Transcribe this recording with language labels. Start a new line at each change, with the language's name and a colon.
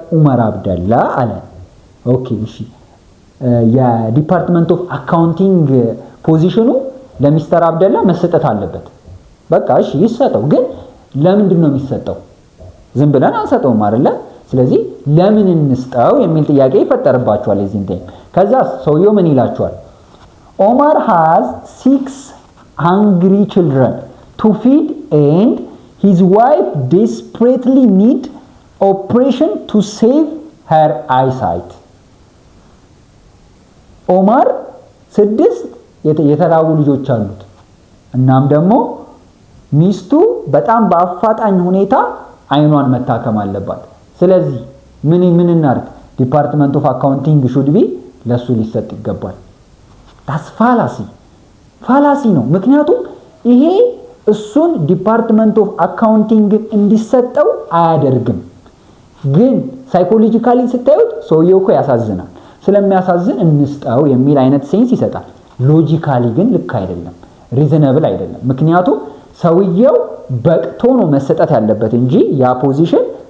Amharic: ኡመር አብደላ አለ። ኦኬ እሺ፣ የዲፓርትመንት ኦፍ አካውንቲንግ ፖዚሽኑ ለሚስተር አብደላ መሰጠት አለበት። በቃ እሺ ይሰጠው። ግን ለምንድን ነው የሚሰጠው? ዝም ብለን አንሰጠውም አይደለ? ስለዚህ ለምን እንስጠው የሚል ጥያቄ ይፈጠርባቸዋል የዚህን ታይም። ከዛ ሰውየው ምን ይላቸዋል?
English: ኦማር has 6 hungry children to feed and his wife desperately need operation to save her eyesight.
Amharic: ኦማር 6 የተራቡ ልጆች አሉት። እናም ደግሞ ሚስቱ በጣም በአፋጣኝ ሁኔታ አይኗን መታከም አለባት። ስለዚህ ምን እናድርግ? ዲፓርትመንት ኦፍ አካውንቲንግ ሹድ ቢ ለሱ ሊሰጥ ይገባል። ዳስ ፋላሲ ነው። ምክንያቱም ይሄ እሱን ዲፓርትመንት ኦፍ አካውንቲንግ እንዲሰጠው አያደርግም። ግን ሳይኮሎጂካሊ ስታዩት ሰውየው እኮ ያሳዝናል። ስለሚያሳዝን እንስጠው የሚል አይነት ሴንስ ይሰጣል። ሎጂካሊ ግን ልክ አይደለም፣ ሪዝነብል አይደለም። ምክንያቱም ሰውየው በቅቶ ነው መሰጠት ያለበት እንጂ ያ ፖዚሽን